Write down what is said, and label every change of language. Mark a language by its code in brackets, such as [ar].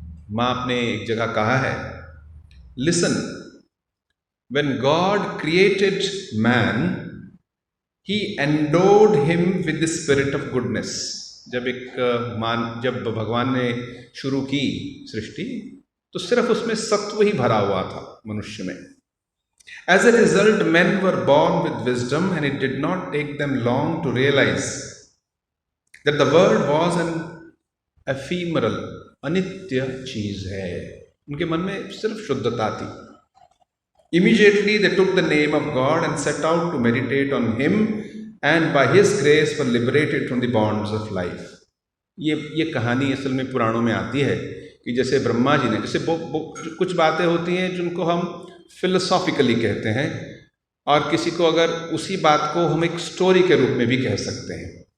[hi] माँ आपने एक जगह कहा है, [en] Listen, when God created man he endowed him with the spirit of goodness. [hi] जब भगवान ने शुरू की सृष्टि तो सिर्फ उसमें सत्व ही भरा हुआ था मनुष्य में। [en] as a result men were born with wisdom and it did not take them long to realize that the world was an ephemeral, [hi] अनित्य चीज है। उनके मन में सिर्फ शुद्धता थी। [en] Immediately they took the name of God and set out to meditate on Him and by His grace were liberated from the bonds of life। [hi] ये कहानी असल में पुराणों में आती है कि जैसे ब्रह्मा जी ने, जैसे कुछ बातें होती हैं जिनको हम फिलोसॉफिकली कहते हैं, और किसी को अगर उसी बात को हम एक स्टोरी के रूप में भी कह सकते हैं।